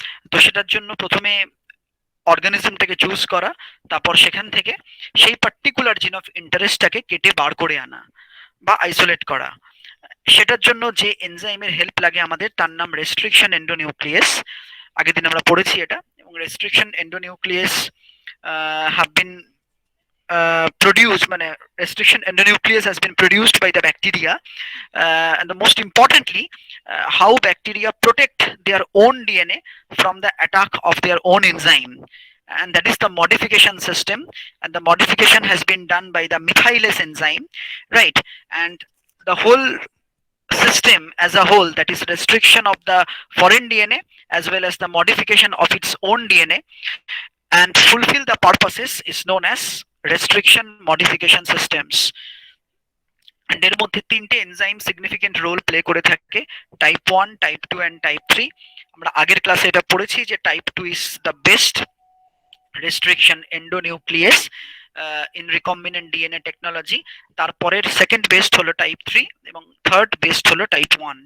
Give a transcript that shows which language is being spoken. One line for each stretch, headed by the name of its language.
Bangla: তো সেটার জন্য প্রথমে অর্গানিজমটাকে চুজ করা, তারপর সেখান থেকে সেই পার্টিকুলার জিন অফ ইন্টারেস্টটাকে কেটে বার করে আনা বা আইসোলেট করা। সেটার জন্য যে এনজাইমের হেল্প লাগে আমাদের, তার নাম রেস্ট্রিকশন এন্ডোনিউক্লিয়াস। আগের দিন আমরা পড়েছি এটা।
English: এবং restriction endonuclease have been produced, মানে restriction endonuclease has been produced by the bacteria, and the most importantly, how bacteria protect their own DNA from the attack of their own enzyme, and that is the modification system. And the modification has been done by the methylase enzyme, right? And the whole system as a whole, that is restriction of the foreign DNA as well as the modification of its own DNA and fulfill the purposes, is known as restriction modification systems. And
Bangla: এর মধ্যে তিনটে enzyme significant role play করে থাকে, type 1, type 2 and type 3। আমরা আগের ক্লাসে এটা পড়েছি যে
English: Type 2 is the best restriction endonuclease in recombinant DNA technology.
Bangla: তারপরের সেকেন্ড বেস্ট হলো টাইপ 3 এবং থার্ড বেস্ট হলো টাইপ 1।